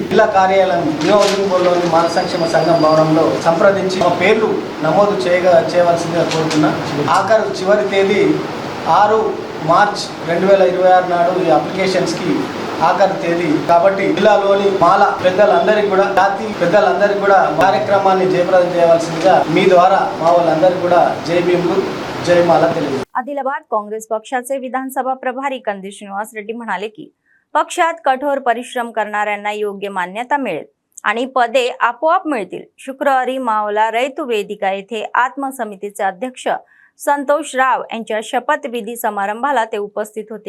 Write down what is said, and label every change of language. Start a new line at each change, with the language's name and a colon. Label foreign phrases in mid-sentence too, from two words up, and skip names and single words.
Telugu: జిల్లా కార్యాలయం నియోజకవర్గంలోని మాల సంక్షేమ సంఘం భవనంలో సంప్రదించి మా పేర్లు నమోదు చేయవలసిందిగా కోరుతున్నా. చివరి తేదీ 6 మార్చ్ 2026 నాడు ఈ అప్లికేషన్స్ కి ఆఖరి తేదీ. కాబట్టి జిల్లాలోని మాల పెద్దలందరికీ కూడా జాతి పెద్దలందరికీ కూడా కార్యక్రమాన్ని జయప్రదం చేయవలసిందిగా మీ ద్వారా మా వాళ్ళందరికీ కూడా
Hindi: जय भीम, जय माला
Telugu: తెలియదు.
Marathi: आदिलाबाद काँग्रेस पक्षाचे विधानसभा प्रभारी कंदी श्रीनिवास रेड्डी म्हणाले की पक्षात कठोर परिश्रम करणाऱ्यांना योग्य मान्यता मिळेल आणि पदे आपोआप मिळतील. शुक्रवारी मावला रैतू वेदिका येथे आत्मसमितीचे अध्यक्ष संतोष राव यांच्या शपथविधी समारंभाला ते उपस्थित होते.